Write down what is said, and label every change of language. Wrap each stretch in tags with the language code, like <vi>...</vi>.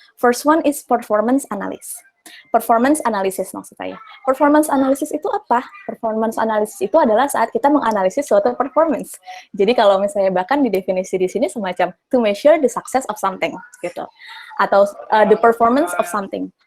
<en>First one is performance analysis.</en> <id>Performance analysis maksud saya. Performance analysis itu apa? Performance analysis itu adalah saat kita menganalisis suatu performance. Jadi kalau misalnya bahkan di definisi di sini semacam</id> <en>to measure the success of something</en> <id>gitu. Atau</id> <en>the performance of something.</en>